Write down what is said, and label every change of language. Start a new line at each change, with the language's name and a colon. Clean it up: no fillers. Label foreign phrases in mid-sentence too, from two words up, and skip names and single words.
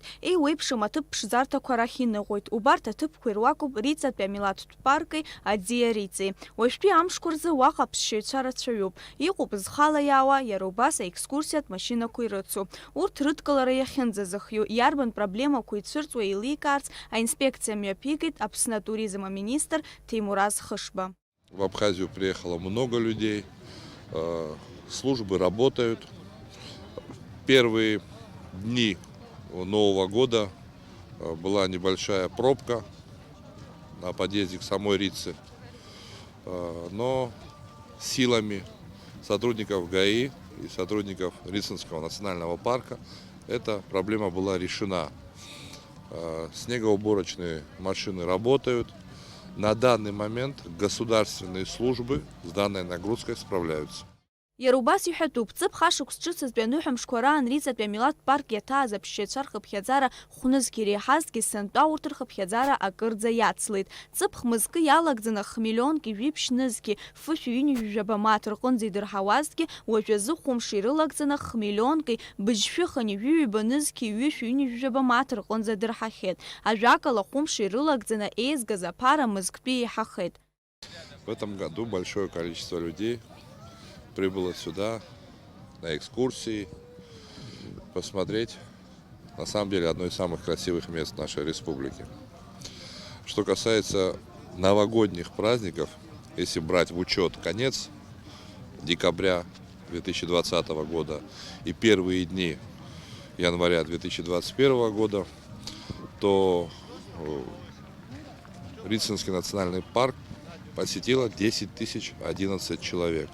Abkhazian: Еиуеиԥшым аҭыԥ ԥшӡарҭақәа рахь иныҟәоит. Убарҭ аҭыԥқәа ируакуп Риҵатәи амилаҭтә парки Аӡиа Риҵеи. Уажәтәи амшқәа рзы уаҟа аԥсшьаҩцәа рацәаҩуп. Иҟоуп зхала иаауа, иара убас аекскурсиатә машьынақәа ирыцу. Урҭ рыдкылара иахьынӡазыхиоу, иарбан проблемақәа ицәырҵуа еиликаарц аинспекциа мҩаԥигеит Аԥсны атуризм аминистр Теймураз Хышба.
Russian: В Абхазию приехало много людей. Службы работают. Первые дни Нового года была небольшая пробка на подъезде к самой Рице. Но силами сотрудников ГАИ и сотрудников Рицинского национального парка эта проблема была решена. Снегоуборочные машины работают. На данный момент государственные службы с данной нагрузкой справляются.
Abkhazian: Иара убас иҳәатәуп, ҵыԥх ашықәс ҿыцызтәи аныҳәамшқәа раан Риҵатәи амилаҭтә парк иаҭааз аԥсшьаҩцәа рхыԥхьаӡара хәнызқьи иреиҳазгьы сынтәа урҭ рхыԥхьаӡара акырӡа иацлеит. Ҵыԥх мызкы иалагӡаны хмиллионки жәиԥшь нызқьи фышә ҩынҩажәаба мааҭ рҟынӡа идырҳауазҭгьы уажәазы хәымш ирылагӡаны хмиллионки быжь-шәыхани ҩҩба нызқьи ҩышә ҩынҩажәаба мааҭ рҟынӡа дырҳахьеит. Ажәакала хәымш ирылагӡаны еизгаз аԥара мызктәи еиҳахеит.
Russian: В этом году большое количество людей прибыло сюда на экскурсии, посмотреть, на самом деле, одно из самых красивых мест нашей республики. Что касается новогодних праздников, если брать в учет конец декабря 2020 года и первые дни января 2021 года, то Рицинский национальный парк посетило 10 011 человек.